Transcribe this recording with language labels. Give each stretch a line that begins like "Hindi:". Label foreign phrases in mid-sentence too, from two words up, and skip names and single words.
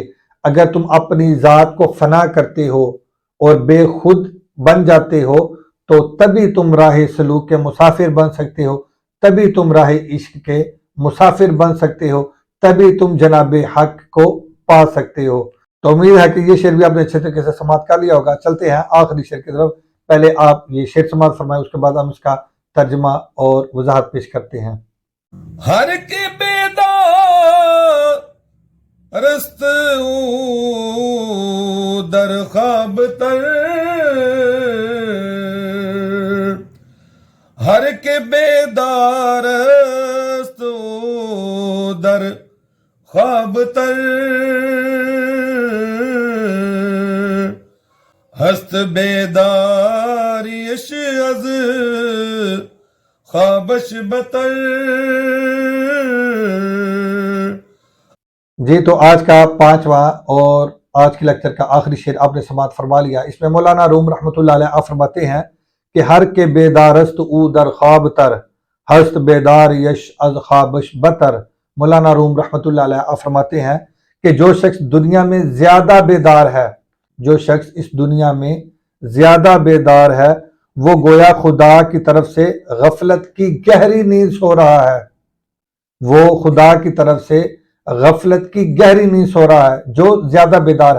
Urdu: اگر تم اپنی ذات کو فنا کرتے ہو اور بے خود بن جاتے ہو، تو تبھی تم راہ سلوک کے مسافر بن سکتے ہو، تبھی تم راہ عشق کے مسافر بن سکتے ہو، تبھی تم جناب حق کو پا سکتے ہو۔ تو امید ہے کہ یہ شعر بھی آپ نے اچھے طریقے سے سماعت کر لیا ہوگا۔ چلتے ہیں آخری شعر کی طرف، پہلے آپ یہ شعر سماعت فرمائیں، اس کے بعد ہم اس کا ترجمہ اور وضاحت پیش کرتے ہیں۔
Persian: ہر کے بیدار رست او در خواب تر، ہر کے بیدار رست او در خواب تر، ہست بیداریش از خوابش بتر۔
Urdu: جی تو آج کا پانچواں اور آج کی لیکچر کا آخری شعر آپ نے سماعت فرما لیا۔ اس میں مولانا روم رحمۃ اللہ علیہ فرماتے ہیں کہ
Persian: ہر کے بیدارست او در خواب تر، ہست بیدار یش از خوابش بتر۔
Urdu: مولانا روم رحمۃ اللہ علیہ فرماتے ہیں کہ جو شخص دنیا میں زیادہ بیدار ہے، جو شخص اس دنیا میں زیادہ بیدار ہے، وہ گویا خدا کی طرف سے غفلت کی گہری نیند سو رہا ہے، وہ خدا کی طرف سے غفلت کی گہری نیند سو رہا ہے جو زیادہ بیدار ہے۔